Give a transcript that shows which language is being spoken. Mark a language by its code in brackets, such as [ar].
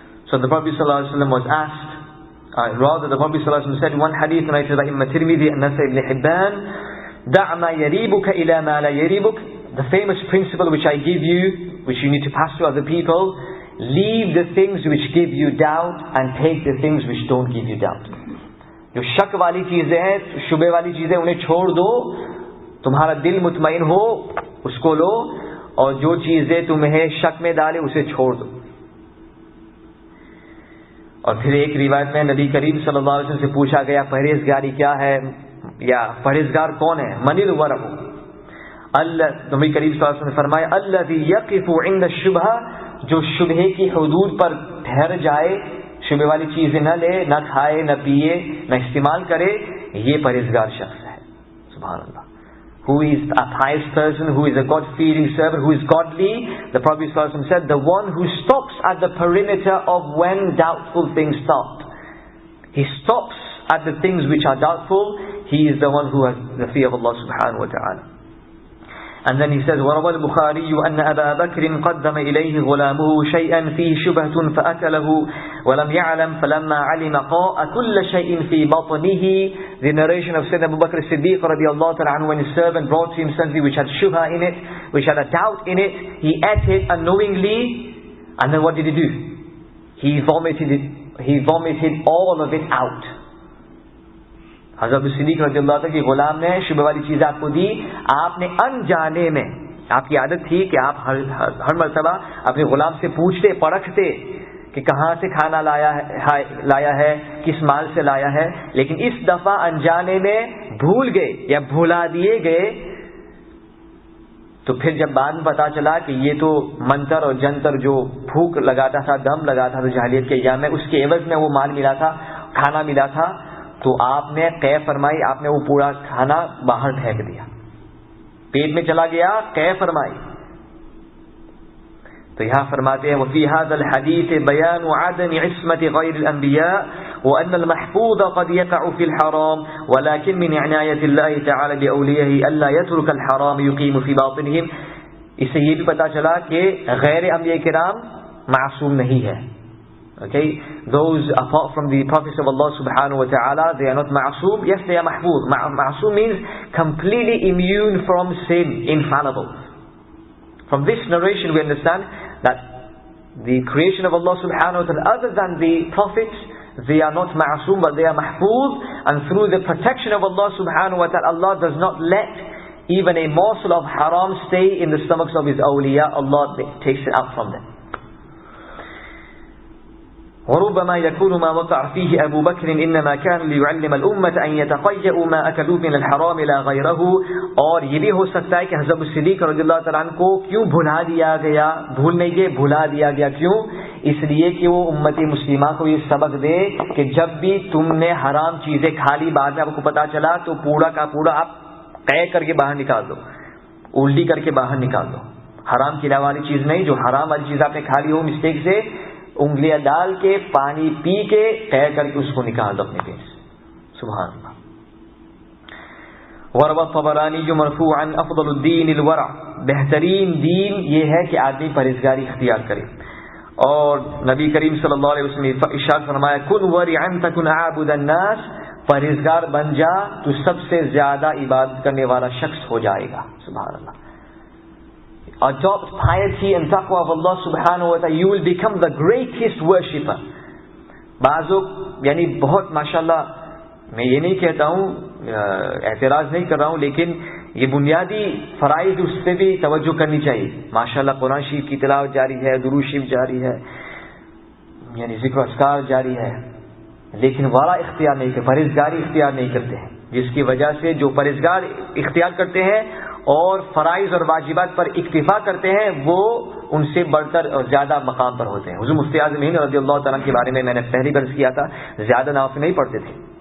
[en] So the Prophet sallallahu alaihi wasallam was asked, rather the Prophet sallallahu alaihi wasallam said in one hadith narrated by Imam Tirmidhi and Nasai ibn Hibban, [ar] da' ma yaribuka ila ma la yaribuk, [en] the famous principle which I give you, which you need to pass to other people, leave the things which give you doubt and take the things which don't give you doubt. [ur] جو شک والی چیزیں ہیں, شبے والی چیزیں, انہیں چھوڑ دو, تمہارا دل مطمئن ہو اس کو لو, اور جو چیزیں تمہیں شک میں ڈالے اسے چھوڑ دو. اور پھر ایک روایت میں نبی کریم صلی اللہ علیہ وسلم سے پوچھا گیا پرہیزگاری کیا ہے, یا پرہیزگار کون ہے؟ [ar] من الورع. [ur] نبی کریم صلی اللہ علیہ وسلم نے فرمایا [ar] الذی یقف عند الشبہہ, [ur] جو شبہے کی حدود پر ٹھہر جائے, شبہ والی چیزیں نہ لے, نہ کھائے, نہ پیے, نہ استعمال کرے, یہ پرہیزگار شخص ہے. سبحان اللہ. [en] Who is a pious person, who is a God-fearing servant, who is godly? The Prophet ﷺ said, the one who stops at the perimeter of when doubtful things start. He stops at the things which are doubtful. He is the one who has the fear of Allah subhanahu wa ta'ala. And then he says, [ar] وَرَوَى الْبُخَارِيُّ أَنَّ أَبَا بَكْرٍ قَدَّمَ إِلَيْهِ غُلَامُهُ شَيْئًا فِيهِ شُبْهَةٌ فَأَكَلَهُ وَلَمْ يَعْلَمْ فَلَمَّا عَلِمَ قَاءَ كُلَّ شَيْءٍ فِي بَطْنِهِ. [en] The narration of Sayyidina Abu Bakr as-Siddiq radiallahu ta'ala anhu, when his servant brought to him something which had shubha in it, which had a doubt in it, he ate it unknowingly, and then what did he do? He vomited all of it out. [ur] حضرت صدیق رضی اللہ عنہ کے غلام نے شبہ والی چیز آپ کو دی, آپ نے انجانے میں, آپ کی عادت تھی کہ آپ ہر مرتبہ اپنے غلام سے پوچھتے, پرکھتے کہ کہاں سے کھانا لایا ہے, کس مال سے لایا ہے, لیکن اس دفعہ انجانے میں بھول گئے یا بھلا دیے گئے. تو پھر جب بعد میں پتا چلا کہ یہ تو منتر اور جنتر جو پھونک لگاتا تھا, دم لگاتا تھا جاہلیت کے ایام میں, اس کے عوض میں وہ مال ملا تھا, کھانا ملا تھا, تو آپ نے قے فرمائی, آپ نے وہ پورا کھانا باہر پھینک دیا, پیٹ میں چلا گیا, قے فرمائی. تو یہاں فرماتے ہیں [ar] وفي هذا الحديث بيان عدم عصمة غير الأنبياء وأن المحفوظ قد يقع في الحرام ولكن من عناية الله تعالى بأوليائه ألا يترك الحرام يقيم في باطنهم. [ur] اس سے یہ بھی پتا چلا کہ غیر انبیاء کرام معصوم نہیں ہے. [en] Okay, those apart from the prophets of Allah subhanahu wa ta'ala, they are not ma'asum. Yes, they are mahfuz. Ma'asum means completely immune from sin, infallible. From this narration we understand that the creation of Allah subhanahu wa ta'ala, other than the prophets, they are not ma'asum, but they are mahfuz. And through the protection of Allah subhanahu wa ta'ala, Allah does not let even a morsel of haram stay in the stomachs of His awliya. Allah takes it out from them. [ar] وربما يكون ما وقع فيه أبو بكر إنما كان ليعلم الأمة أن يتقيأوا ما أكلوا من الحرام لا غيره. [ur] اور یہ بھی ہو سکتا ہے کہ حضرت صدیق رضی اللہ تعالیٰ عنہ کو کیوں بھلا دیا گیا, بھول نہیں گئے, بھلا دیا گیا کیوں؟ اس لیے کہ وہ امت مسلمہ کو یہ سبق دے کہ جب بھی تم نے حرام چیزیں کھا لی, بعد میں آپ کو پتا چلا, تو پورا کا پورا آپ قے کر کے باہر نکال دو, الٹی کر کے باہر نکال دو. حرام کھلانے والی چیز نہیں, جو حرام والی چیز آپ نے کھا لی ہو مسٹیک سے, انگلیاں ڈال کے پانی پی کے قے کر کے اس کو نکال دو اپنے پیٹ سے. سبحان اللہ. [ar] وروى الطبراني مرفوعا افضل الدین الورع, [ur] بہترین دین یہ ہے کہ آدمی پرہیزگاری اختیار کرے. اور نبی کریم صلی اللہ علیہ وسلم نے ارشاد فرمایا [ar] کن ورعا تکن عابد الناس, [ur] پرہیزگار بن جا تو سب سے زیادہ عبادت کرنے والا شخص ہو جائے گا. سبحان اللہ. [en] Adopt piety and taqwa of Allah subhanahu wa ta'ala, you will become the greatest worshipper. [ur] بعضوں یعنی بہت ماشاءاللہ, میں یہ نہیں کہتا ہوں, اعتراض نہیں کر رہا ہوں, لیکن یہ بنیادی فرائض اس پہ بھی توجہ کرنی چاہیے. ماشاءاللہ قرآن شریف کی تلاوت جاری ہے, درود شریف جاری ہے, یعنی ذکر و اذکار جاری ہے, لیکن ورع اختیار نہیں کرتے, پرہیزگاری اختیار نہیں کرتے ہیں, جس کی وجہ سے جو پرہیزگار اختیار کرتے ہیں اور فرائض اور واجبات پر اکتفا کرتے ہیں, وہ ان سے بڑھ کر اور زیادہ مقام پر ہوتے ہیں. حضور مفتی اعظم ہند رضی اللہ تعالیٰ کے بارے میں نے پہلی برس کیا تھا, زیادہ نوافل نہیں پڑھتے تھے,